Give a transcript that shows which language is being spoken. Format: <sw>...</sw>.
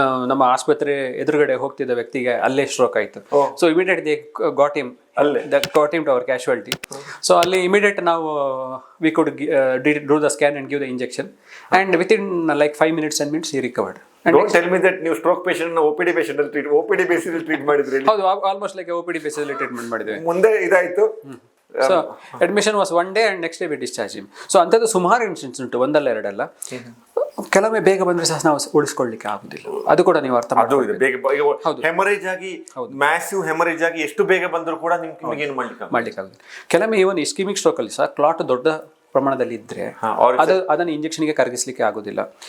<kn>ನಮ್ಮ ಆಸ್ಪತ್ರೆ ಎದುರುಗಡೆ ಹೋಗ್ತಿದ್ದ ವ್ಯಕ್ತಿಗೆ ಅಲ್ಲೇ ಸ್ಟ್ರೋಕ್ ಆಯ್ತು.</kn> <en>So immediate they got him to our casualty. So ಅಲ್ಲಿ immediate ನಾವು we could do the scan and give the injection and within like 5 minutes 10 minutes he recovered. Don't tell me that ನೀವು stroke patient OPD patient OPD basis treat ಮಾಡಿದ್ರಿ? ಹೌದು, almost like OPD basis ಅಲ್ಲಿ treatment ಮಾಡಿದ್ವಿ.</en> <kn>ಮುಂದೆ ಇದಾಯ್ತು.</kn> <en>So admission was 1 day and next day we discharged him.</en> <kn>So ಅಂಥದ್ದು ಸುಮಾರು incidents ಉಂಟು, ಒಂದಲ್ಲ ಎರಡಲ್ಲ. ಕೆಲವೊಮ್ಮೆ ಬೇಗ ಬಂದ್ರೆ ಸಹ ನಾವು ಉಳಿಸ್ಕೊಳ್ಳಿಕ್ಕೆ ಆಗುದಿಲ್ಲ. ಅದು ಕೂಡ ನೀವು ಅರ್ಥ ಹೆಮರೇಜ್ ಆಗಿ ಮ್ಯಾಸಿವ್ ಹೆಮರೇಜ್ ಆಗಿ ಎಷ್ಟು ಬೇಗ ಬಂದರೂ ಕೂಡ ನಿಮ್ಗೆ ಏನು ಮಾಡ್ಲಿಕ್ಕೆ ಆಗುದಿಲ್ಲ. ಕೆಲವೊಮ್ಮೆ ಇವನ್ ಇಸ್ಕಿಮಿಕ್ ಸ್ಟ್ರೋಕ್ ಅಲ್ಲಿ ಸಹ ಕ್ಲಾಟ್ ದೊಡ್ಡ ಪ್ರಮಾಣದಲ್ಲಿ ಇದ್ರೆ ಅದನ್ನು ಇಂಜೆಕ್ಷನ್ಗೆ ಕರಗಿಸ್ಲಿಕ್ಕೆ ಆಗುದಿಲ್ಲ.</kn>